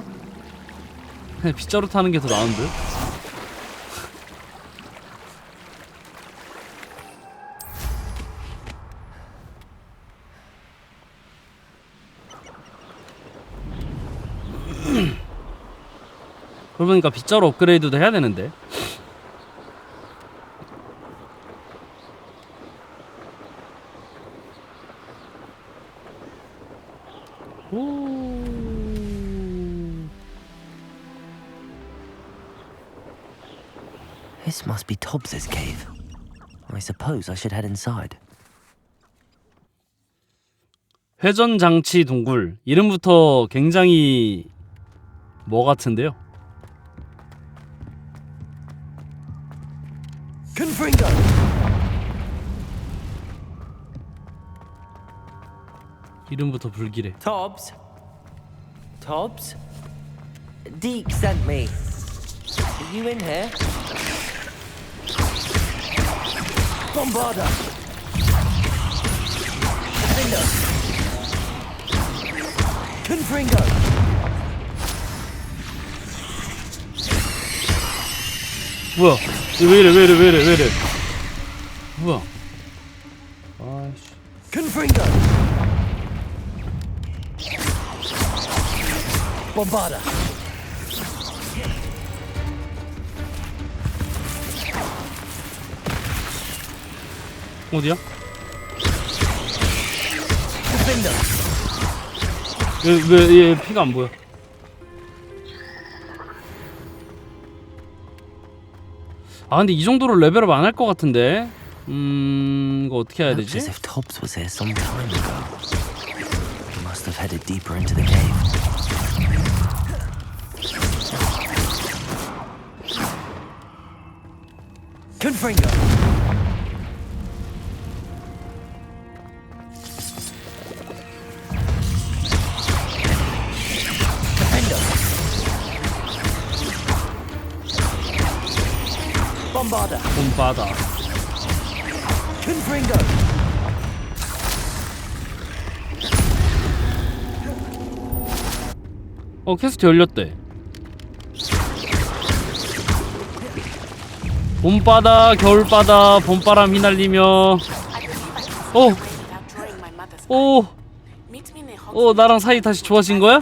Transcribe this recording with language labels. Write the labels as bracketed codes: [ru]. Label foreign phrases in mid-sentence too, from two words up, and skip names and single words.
[ko] 그냥 빗자루 타는 게 더 나은 듯? 그러니까 빗자루 업그레이드도 해야 되는데. 오. [en] This must be Tobbs's cave. I suppose I should head inside. [ko] 회전 장치 동굴. 이름부터 굉장히 뭐 같은데요? Confringo! 이름부터 불길해. [en] Tobbs? Tobbs? Deke sent me. Are you in here? Bombarda! Confringo! [ko] 뭐야? 왜 이래? 뭐야? 아이씨. Confringo! Bombarda. 어디야? Defender. 왜 피가 안 보여? 아 근데 이 정도로 레벨업 안 할 것 같은데. 이거 어떻게 해야 [en] Looks [ko] 되지? [en] as if Tobbs was here some time ago. He must have headed deeper into the cave. [ko] Confringo. Defender. Bombarda. 봄바다. Confringo. 퀘스트 열렸대. 봄바다, 겨울바다, 봄바람 휘날리며. 나랑 사이 다시 좋아진 거야?